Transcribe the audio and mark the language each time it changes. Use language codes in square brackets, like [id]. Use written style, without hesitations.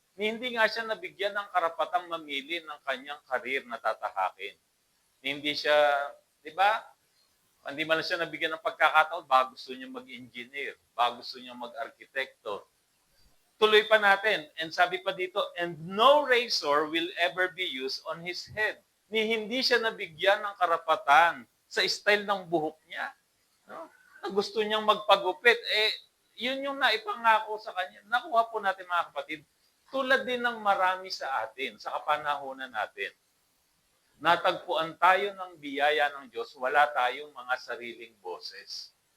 [tl] Hindi nga siya nabigyan ng karapatang mamili ng kanyang karir na tatahakin. Hindi siya, di ba? Hindi man siya nabigyan ng pagkakataon, baka gusto niya mag-engineer, baka gusto niya mag-arkitekto. Tuloy pa natin. [en] And [tl] sabi pa dito, [en] and no razor will ever be used on his head. [tl] Hindi siya nabigyan ng karapatan sa style ng buhok niya. No? Na gusto niyang magpagupit. Yun yung naipangako sa kanya. Nakuha po natin mga kapatid. Tulad din ng marami sa atin, sa kapanahonan natin. Natagpuan tayo ng biyaya ng Diyos, wala tayong mga sariling boses.